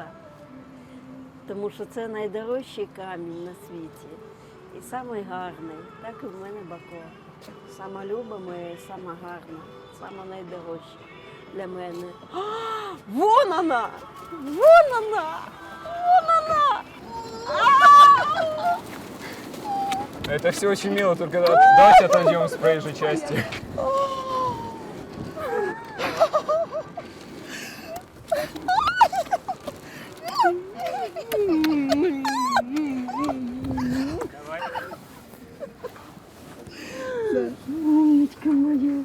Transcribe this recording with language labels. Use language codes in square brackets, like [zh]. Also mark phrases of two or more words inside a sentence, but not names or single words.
[uk] Тому що це найдорожчий камінь на світі. І самий гарний. Так і в мене Бако. Сама люба моя і сама гарна. Сама найдорожча для мене. А, вон вона! Вон вона! Вон вона! [ru] Это все очень мило, только давайте отойдем с проезжей части. Умничка моя.